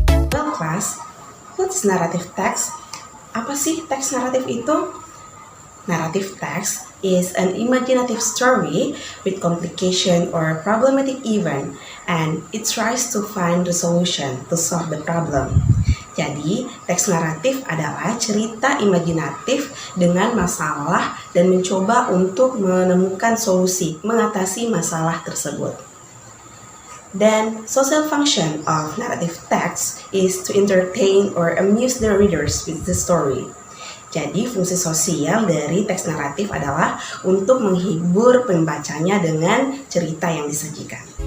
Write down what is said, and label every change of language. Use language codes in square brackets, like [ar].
[en] Well, class, what's narrative text? [id] Apa sih teks naratif itu? [en] Narrative text is an imaginative story with complication or problematic event, and it tries to find the solution to solve the problem. [id] Jadi, teks naratif adalah cerita imajinatif dengan masalah dan mencoba untuk menemukan solusi mengatasi masalah tersebut. [en] Then, social function of narrative text is to entertain or amuse the readers with the story. [id] Jadi, fungsi sosial dari teks naratif adalah untuk menghibur pembacanya dengan cerita yang disajikan.